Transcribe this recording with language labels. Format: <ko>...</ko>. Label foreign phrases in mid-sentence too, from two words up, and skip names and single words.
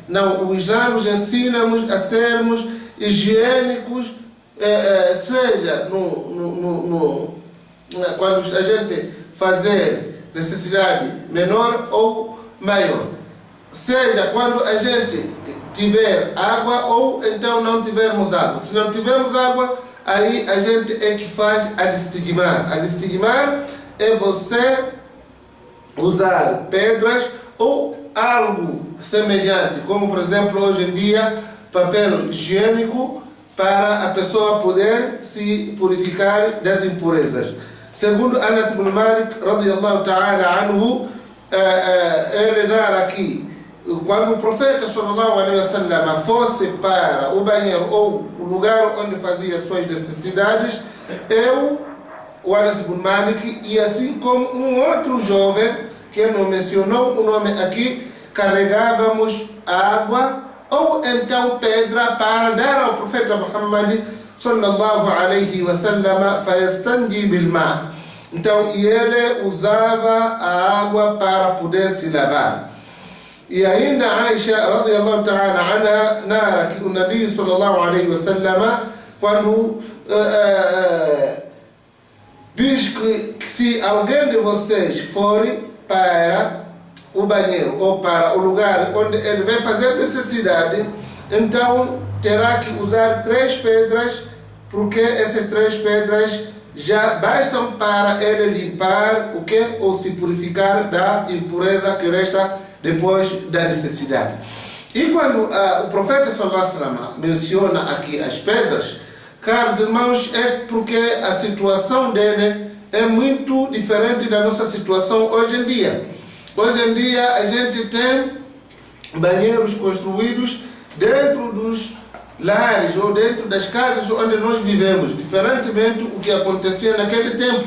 <pt>Não, o Islã nos ensina a sermos higiênicos seja quando a gente fazer necessidade menor ou maior, seja quando a gente tiver água ou então não tivermos água. Se não tivermos água, aí a gente é que faz al-istigmar. Al-istigmar é você usar pedras ou algo semelhante, como por exemplo hoje em dia papel higiênico, para a pessoa poder se purificar das impurezas. Segundo Anas ibn Malik</pt> <ar>رضي الله تعالى عنه,</ar> <pt>ele narra aqui, quando o profeta sallallahu</pt> <ar>عليه وسلم</ar> <pt>fosse para o banheiro ou o lugar onde fazia suas necessidades, o Anas ibn Malik, e assim como um outro jovem, que não mencionou o nome aqui, carregávamos água ou então pedra para dar ao profeta Muhammad</pt> <ar>صلى الله عليه وسلم فيستنجي بالماء.</ar> <pt>Então, e ele usava a água para poder se lavar. E ainda Aisha</pt> <ar>رضي الله تعالى عنها</ar> <pt>narra que o Nabi</pt> <ar>صلى الله عليه وسلم,</ar> <pt>quando diz que se alguém de vocês for para o banheiro ou para o lugar onde ele vai fazer necessidade, então terá que usar 3 pedras, porque essas 3 pedras já bastam para ele limpar o que? Ou se purificar da impureza que resta depois da necessidade. E quando o profeta</pt> <ar>صلى الله عليه وسلم</ar> <pt>menciona aqui as pedras, caros irmãos, é porque a situação dele é muito diferente da nossa situação hoje em dia. Hoje em dia a gente tem banheiros construídos dentro dos lares ou dentro das casas onde nós vivemos, diferentemente do que acontecia naquele tempo.</pt>